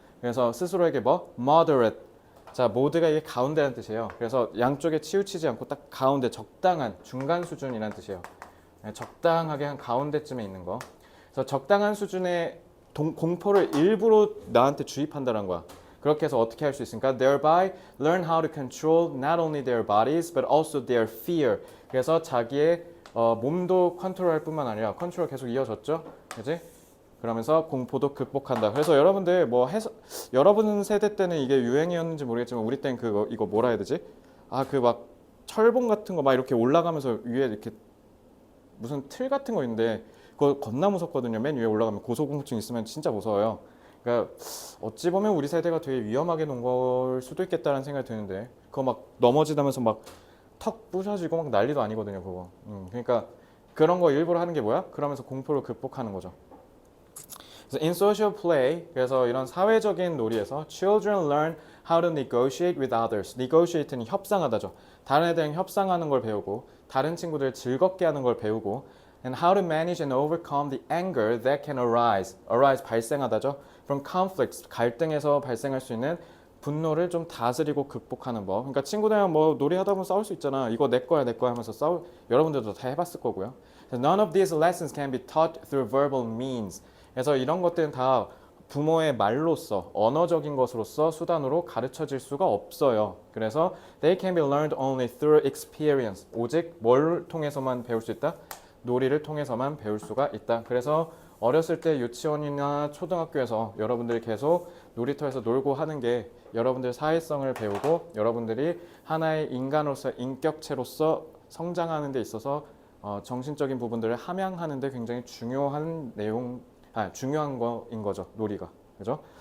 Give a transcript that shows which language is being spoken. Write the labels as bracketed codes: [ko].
[ko] 그래서 스스로에게 뭐? moderate. 자, 모두가 이게 가운데라는 뜻이에요. 그래서 양쪽에 치우치지 않고 딱 가운데 적당한 중간 수준이라는 뜻이에요. 적당하게 한 가운데쯤에 있는 거. 그래서 적당한 수준의 공포를 일부러 나한테 주입한다는 거야. 그렇게 해서 어떻게 할 수 있습니까? [en] Thereby learn how to control not only their bodies but also their fear. [ko] 그래서 자기의 몸도 컨트롤할 뿐만 아니라 컨트롤 계속 이어졌죠, 그지? 그러면서 공포도 극복한다. 그래서 여러분들 뭐 여러분 세대 때는 이게 유행이었는지 모르겠지만 우리 때는 그거 이거 뭐라 해야 되지? 아, 그 막 철봉 같은 거 막 이렇게 올라가면서 위에 이렇게 무슨 틀 같은 거 있는데 그거 겁나 무섭거든요. 맨 위에 올라가면 고소공포증 있으면 진짜 무서워요. 그러니까 어찌 보면 우리 세대가 되게 위험하게 논 걸 수도 있겠다는 생각이 드는데 그거 막 넘어지다면서 막 턱 부셔지고 막 난리도 아니거든요, 그거. 그러니까 그런 거 일부러 하는 게 뭐야? 그러면서 공포를 극복하는 거죠. [en] 그래서 in social play, [ko] 그래서 이런 사회적인 놀이에서 [en] children learn how to negotiate with others. [ko] negotiate는 협상하다죠. 다른 애들이랑 협상하는 걸 배우고 다른 친구들 즐겁게 하는 걸 배우고 [en] and how to manage and overcome the anger that can arise. [ko] arise 발생하다죠. [en] from conflicts [ko] 갈등에서 발생할 수 있는 분노를 좀 다스리고 극복하는 법. 그러니까 친구들이랑 뭐 놀이하다 보면 싸울 수 있잖아. 이거 내 거야 하면서 여러분들도 다 해봤을 거고요. [en] None of these lessons can be taught through verbal means. [ko] 그래서 이런 것들은 다 부모의 말로써 언어적인 것으로서 수단으로 가르쳐질 수가 없어요. [en] 그래서 they can be learned only through experience. [ko] 오직 뭘 통해서만 배울 수 있다? 놀이를 통해서만 배울 수가 있다. 그래서 어렸을 때 유치원이나 초등학교에서 여러분들이 계속 놀이터에서 놀고 하는 게 여러분들 사회성을 배우고 여러분들이 하나의 인간으로서 인격체로서 성장하는 데 있어서 정신적인 부분들을 함양하는 데 굉장히 중요한 중요한 거인 거죠. 놀이가. 그죠?